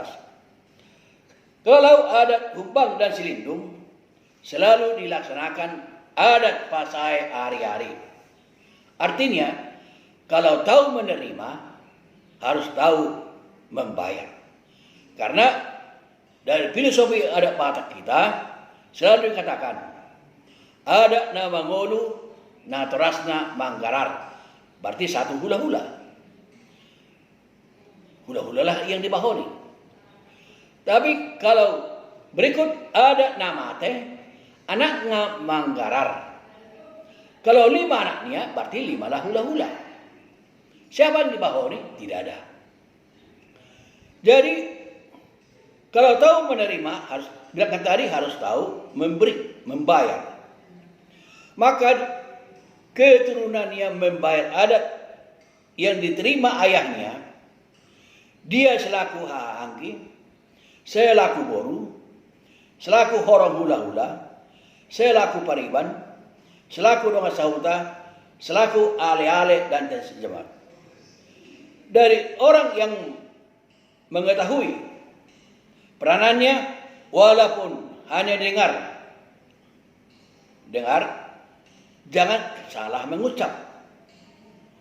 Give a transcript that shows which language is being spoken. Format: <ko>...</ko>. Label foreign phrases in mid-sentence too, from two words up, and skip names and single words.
<id>Kalau adat humbang dan silindung, selalu dilaksanakan adat pasai hari-hari. Artinya, kalau tahu menerima, harus tahu membayar. Karena dari filosofi adat Batak kita, selalu dikatakan,</id> <bbc>adat na mangolu, na terasna manggarar.</bbc> <id>Berarti 1 hula-hula. Hula-hula lah yang dibahoni. Tapi kalau berikut ada nama teh, anaknya manggarar. Kalau 5 anaknya, berarti 5 lah hula-hula. Siapa yang dibahoni? Tidak ada. Jadi, kalau tahu menerima, harus bilang tadi harus tahu memberi, membayar. Maka keturunannya membayar adat yang diterima ayahnya, dia selaku haangki, selaku boru, selaku horong hula-hula, selaku pariban, selaku</id> <bbc>donga sahuta,</bbc> <id>selaku ale-ale dan sejemaat. Dari orang yang mengetahui peranannya, walaupun hanya dengar, jangan salah mengucap.</id>